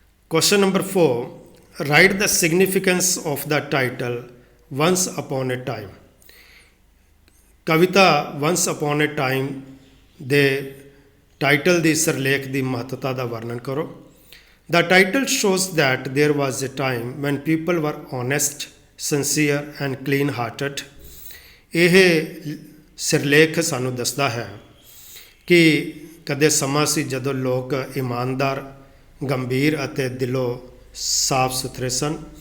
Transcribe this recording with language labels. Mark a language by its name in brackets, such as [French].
[English] Question number 4, write the significance of the title once upon a time. [Punjabi] Kavita ਵੰਸ upon a time ਦੇ title ਦੀ ਸਿਰਲੇਖ ਦੀ ਮਹੱਤਤਾ ਦਾ ਵਰਣਨ ਕਰੋ। [English] The title shows that there was a time when people were honest, sincere and clean-hearted. [Punjabi] ਇਹ ਸਿਰਲੇਖ ਸਾਨੂੰ ਦੱਸਦਾ ਹੈ ਕਿ ਕਦੇ ਸਮਾਂ ਸੀ ਜਦੋਂ ਲੋਕ ਇਮਾਨਦਾਰ, ਗੰਭੀਰ ਅਤੇ ਦਿਲੋਂ ਸਾਫ਼ ਸੁਥਰੇ ਸਨ।